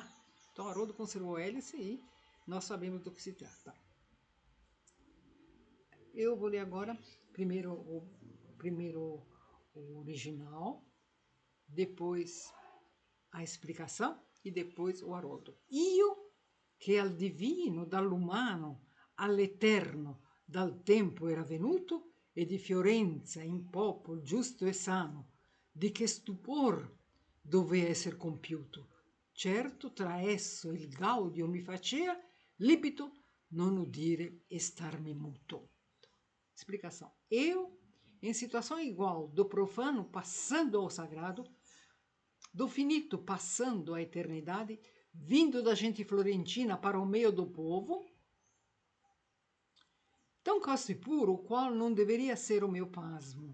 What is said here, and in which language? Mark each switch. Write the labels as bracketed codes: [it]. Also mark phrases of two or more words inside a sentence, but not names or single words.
[pt] Então, Haroldo conservou a hélice e nós sabemos do que se trata. Eu vou ler agora primeiro o original, depois a explicação e depois o Haroldo. [it] Io, che al divino, dall'umano, all'eterno, dal tempo era venuto, e di Fiorenza in popol giusto e sano, di che stupor dovea esser compiuto. Certo, tra esso il gaudio mi facea, libito non udire e starmi muto. [pt] Explicação. Eu, em situação igual do profano passando ao sagrado, do finito passando à eternidade, vindo da gente florentina para o meio do povo, tão casto e puro, o qual não deveria ser o meu pasmo.